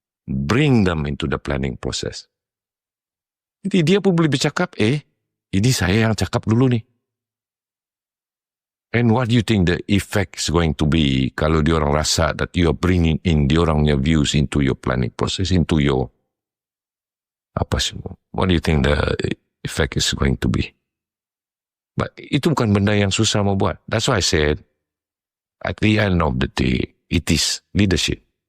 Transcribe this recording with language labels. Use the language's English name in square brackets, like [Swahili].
[English] Bring them into the planning process. [Malay] Jadi dia pun boleh bercakap, ini saya yang cakap dulu nih. [English] And what do you think the effect is going to be [Malay] kalau diorang rasa [English] that you are bringing in [Malay] diorangnya [English] views into your planning process, into your [Malay] apa semua? [English] What do you think the effect is going to be? [Malay] But itu bukan benda yang susah mau buat. [English] That's why I said, at the end of the day, it is leadership.